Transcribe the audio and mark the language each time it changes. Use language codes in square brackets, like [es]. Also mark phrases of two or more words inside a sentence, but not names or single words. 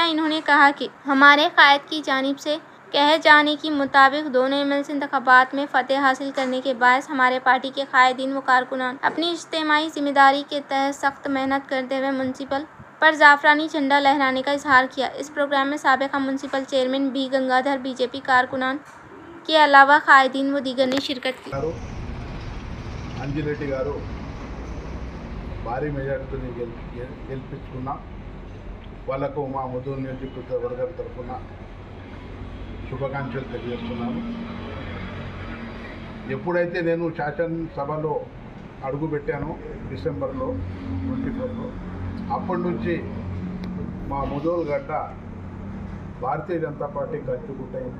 [ur] انہوں نے کہا کہ ہمارے قائد کی جانب سے کہے جانے کے مطابق دونوں MLC انتخابات میں فتح حاصل کرنے کے باعث ہمارے پارٹی کے قائدین و کارکنان اپنی اجتماعی ذمہ داری کے تحت سخت محنت کرتے ہوئے میونسپل پر زعفرانی جھنڈا لہرانے کا اظہار کیا۔ اس پروگرام میں سابقہ میونسپل چیئرمین B گنگادھر، BJP کارکنان کے علاوہ قائدین و دیگر نے شرکت کی۔ [te] అంజిరెడ్డి గారు భారీ మెజార్టీతో గెలిపించుకున్నా వాళ్ళకు మా ముదూరు నియోజకవర్గం తరఫున శుభాకాంక్షలు తెలియజేస్తున్నాను। ఎప్పుడైతే నేను శాసనసభలో అడుగుపెట్టానో డిసెంబర్లో 24లో అప్పటి నుంచి మా ముదూరు గడ్డ భారతీయ జనతా పార్టీ కట్టుకుంటైంది।